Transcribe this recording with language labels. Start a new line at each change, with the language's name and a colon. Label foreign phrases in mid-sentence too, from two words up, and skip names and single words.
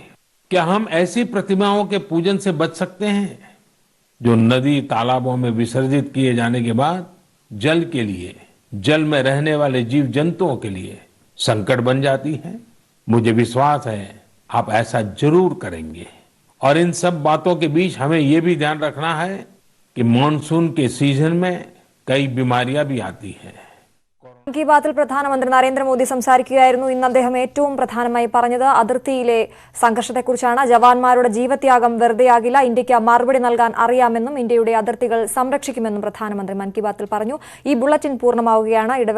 Hindi: क्या हम ऐसी प्रतिमाओं के पूजन से बच सकते हैं जो नदी तालाबों में विसर्जित किए जाने के बाद जल के लिए, जल में रहने वाले जीव जंतुओं के लिए संकट बन जाती है? मुझे विश्वास है आप ऐसा जरूर करेंगे। और इन सब बातों के बीच हमें ये भी ध्यान रखना है कि मॉनसून के सीजन में कई बीमारियां भी आती हैं।
Malayalam: മൻ കി ബാത്തിൽ പ്രധാനമന്ത്രി നരേന്ദ്രമോദി സംസാരിക്കുകയായിരുന്നു. ഇന്ന് അദ്ദേഹം ഏറ്റവും പ്രധാനമായി പറഞ്ഞത് അതിർത്തിയിലെ സംഘർഷത്തെക്കുറിച്ചാണ്. ജവാന്മാരുടെ ജീവത്യാഗം വെറുതെയാകില്ല, ഇന്ത്യക്ക് മറുപടി നൽകാൻ അറിയാമെന്നും ഇന്ത്യയുടെ അതിർത്തികൾ സംരക്ഷിക്കുമെന്നും പ്രധാനമന്ത്രി മൻ കി ബാത്തിൽ പറഞ്ഞു. ഈ ബുള്ളറ്റിൻ പൂർണ്ണമാവുകയാണ്.